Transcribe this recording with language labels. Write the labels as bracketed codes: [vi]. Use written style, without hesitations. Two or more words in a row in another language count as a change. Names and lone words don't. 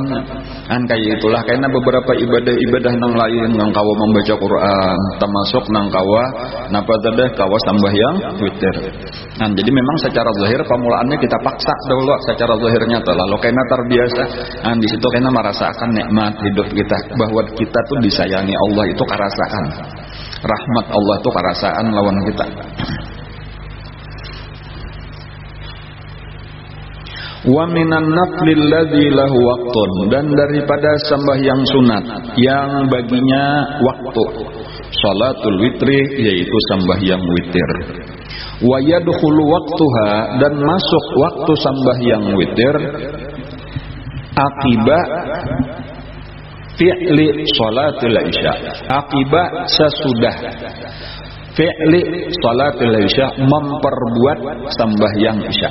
[bjn] Kan kayak itulah karena beberapa ibadah-ibadah nang lain yang kawa membaca Quran, termasuk nang kawa napa tadi kawa sambahyang witir. Nah, jadi memang secara zahir pemulaannya kita paksa dulu secara zahirnya tuh, lalu karena terbiasa. Nah, di situ karena merasakan nikmat hidup kita, bahwa kita tuh disayangi Allah itu karasaan. Rahmat Allah tuh karasaan lawan kita. [ar] ومن النفل الذي له وقت, [bjn] dan daripada sembahyang sunat yang baginya waktu, [ar] صلاة الوتر, [bjn] yaitu sembahyang witir. [ar] ويدخل وقتها, [bjn] dan masuk waktu sembahyang witir [ar] عقيب فعل صلاة العشاء, عقيب sesudah فعل صلاة العشاء, [bjn] memperbuat sembahyang isya.